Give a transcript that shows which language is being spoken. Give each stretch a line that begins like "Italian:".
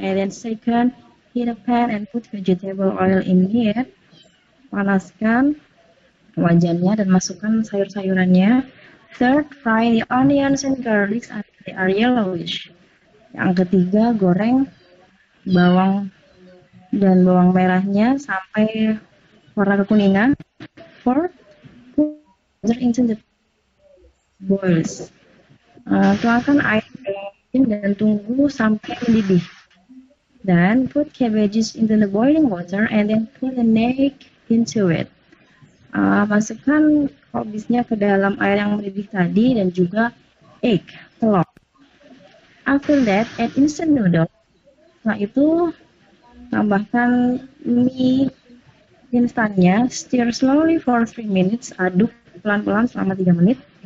English: And then second, heat a pan and put vegetable oil in it.
Indonesian: Panaskan wajannya dan masukkan sayur-sayurannya.
English: Third, fry the onions and garlics until they are yellowish.
Indonesian: Yang ketiga, goreng bawang dan bawang merahnya sampai warna kekuningan.
English: Fourth, put into the boils.
Indonesian: Tuangkan air ke dalam mesin dan tunggu sampai mendidih.
English: Then put cabbages into the boiling water and then put an egg into it.
Indonesian: Masukkan kubisnya ke dalam air yang mendidih tadi dan juga egg, telur.
English: After that, add instant noodle.
Indonesian: Setelah itu, tambahkan mie instannya,
English: stir slowly for 3 minutes,
Indonesian: aduk pelan-pelan selama 3 menit.